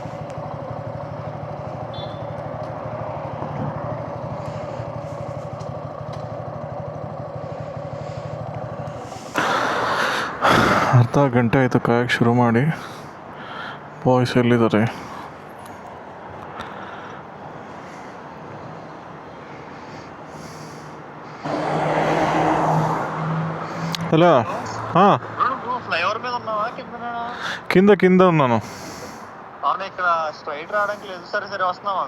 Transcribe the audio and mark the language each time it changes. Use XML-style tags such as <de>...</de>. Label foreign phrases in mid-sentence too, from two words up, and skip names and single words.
<kn>ಅರ್ಧ ಗಂಟೆ ಆಯಿತು ಕಾಯಕ್ಕೆ ಶುರು ಮಾಡಿ. ಬಾಯ್ಸ್ ಎಲ್ಲಿದ್ದಾರೆ?</kn> <te>అలా ఫ్లైఓవర్ మీద ఉన్నావా కింద ఉన్నాను. అవును, ఇక్కడ స్ట్రైట్ రావడానికి లేదు. సరే సరే వస్తున్నావా?</te>